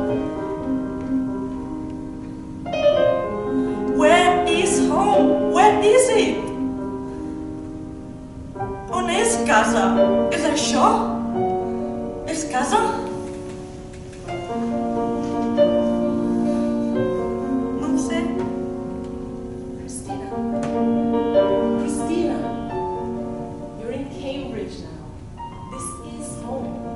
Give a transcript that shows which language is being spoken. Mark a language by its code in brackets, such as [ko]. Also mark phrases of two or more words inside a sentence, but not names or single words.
[en] Where is home? Where is it? [ca] On és casa? És això? És casa? No ho sé. [en] Christina, you're in Cambridge now. This is home.